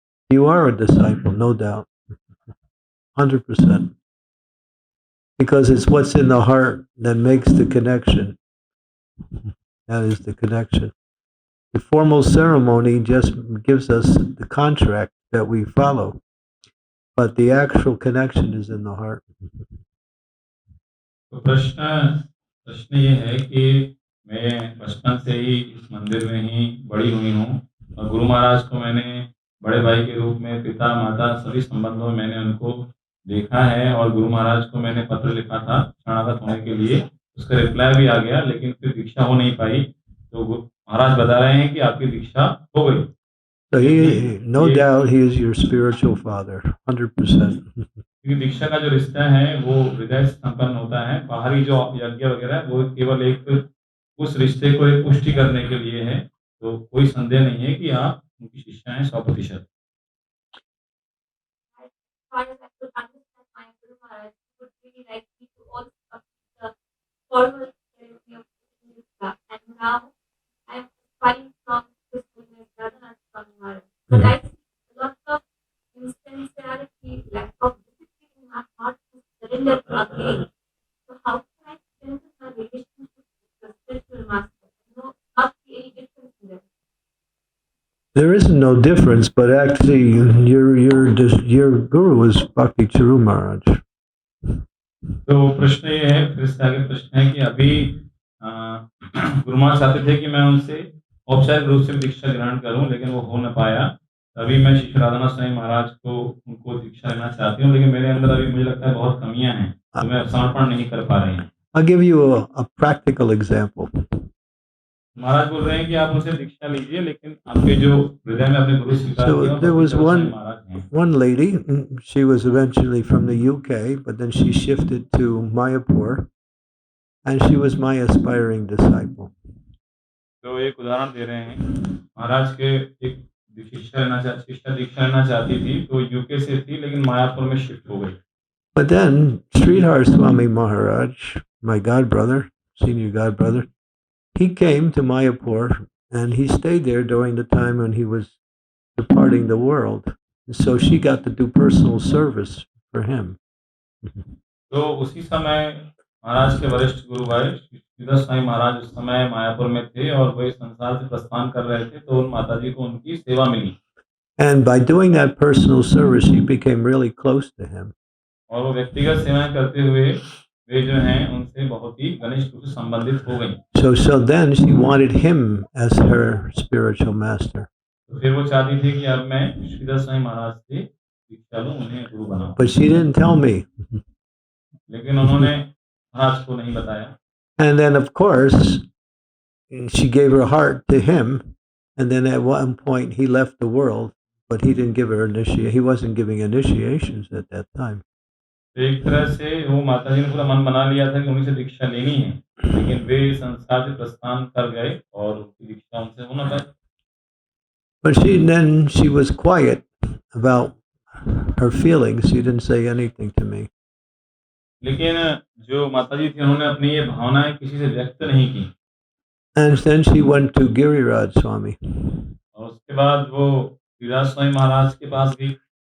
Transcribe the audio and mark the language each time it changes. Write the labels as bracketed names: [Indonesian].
[English] You are a disciple, no doubt. 100%. Because it's what's in the heart that makes the connection. That is the connection. The formal ceremony just gives us the contract that we follow. But the actual connection is in the heart. [Hindi] तो प्रश्न ये है कि मैं बचपन से ही इस मंदिर में ही बड़ी हुई हूँ और गुरु महाराज को मैंने बड़े भाई के रूप में, पिता माता सभी संबंधों में मैंने उनको देखा है, और गुरु महाराज को मैंने पत्र लिखा था शरणागत होने के लिए, उसका रिप्लाई भी आ गया, लेकिन फिर दीक्षा हो नहीं पाई। तो महाराज बता रहे हैं कि आपकी दीक्षा हो गई। [English] So no doubt he is your spiritual father, 100%. [Hindi] क्योंकि दीक्षा का जो रिश्ता है वो हृदय से संपन्न होता है, बाहरी जो यज्ञ वगैरह है वो केवल एक उस रिश्ते को एक पुष्टि करने के लिए है। तो कोई संदेह नहीं है कि आप उनकी शिष्या हैं 100%। [English] As far as I could understand my Guru Maharaj, he would really like me to also complete the formal ceremony of Diksha. And now I'm aspiring from this goodness, Radhanath Swami Maharaj. But I see a lot of insincerity, lack of discipline in my heart to surrender to again. So how can I strengthen my relationship with the spiritual master? No, not see any difference in them. There isn't no difference, but actually your guru is Bhakti Charu Maharaj. [Hindi] तो प्रश्न ये है, फिर इससे आगे प्रश्न है कि अभी गुरु महाराज चाहते थे कि मैं उनसे औपचारिक रूप से दीक्षा ग्रहण करूं, लेकिन वो हो न पाया। अभी मैं श्री राधानाथ स्वामी महाराज को उनको दीक्षा लेना चाहती हूं, लेकिन मेरे अंदर अभी मुझे लगता है बहुत कमियां हैं, तो मैं समर्पण नहीं कर पा रही हूँ। [English] I'll give you a practical example. [Hindi] महाराज बोल रहे हैं कि आप उनसे दीक्षा लीजिए, लेकिन आपके जो हृदय में अपने गुरु स्वीकार किए [English] So [Hindi] हैं, [English] there was [Hindi] महाराज हैं। [English] one lady, she was eventually from the UK, but then she shifted to Mayapur, and she was my aspiring disciple. [Hindi] तो एक उदाहरण दे रहे हैं, महाराज के एक शिष्या दीक्षा लेना चाहती थी, तो यूके से थी, लेकिन मायापुर में शिफ्ट हो गई। [English] But then Sridhar Swami Maharaj, my god brother, senior god brother, he came to Mayapur and he stayed there during the time when he was departing the world. And so she got to do personal service for him. [Hindi] तो उसी समय महाराज के वरिष्ठ गुरु भाई श्रीधर स्वामी महाराज उस समय मायापुर में थे और वे संसार से प्रस्थान कर रहे थे, तो उन माताजी को उनकी सेवा मिली। [English] And by doing that personal service, she became really close to him. [Hindi] और वो व्यक्तिगत सेवाएं करते हुए वे जो हैं उनसे बहुत ही घनिष्ठ रूप से संबंधित हो गई। [English] So then she wanted him as her spiritual master. [Hindi] तो फिर वो चाहती थी कि अब मैं श्रीधर स्वामी महाराज से दीक्षा लूं, उन्हें गुरु बनाऊं। [English] But she didn't tell me. [Hindi] लेकिन उन्होंने महाराज को नहीं बताया। [English] And then, of course, she gave her heart to him. And then at one point, he left the world, but he didn't give her initiation. He wasn't giving initiations at that time. [Hindi] तो एक तरह से वो माता जी ने पूरा मन बना लिया था कि उन्हीं से दीक्षा लेनी है, लेकिन वे संसार से प्रस्थान कर गए और उनकी दीक्षा उनसे हो न पाई। [English] But she was quiet about her feelings. She didn't say anything to me. [Hindi] लेकिन जो माता जी थी उन्होंने अपनी ये भावनाएं किसी से व्यक्त नहीं की। [English] And then she went to Giriraj Swami. [Hindi] और उसके बाद वो गिरिराज स्वामी महाराज के पास गई।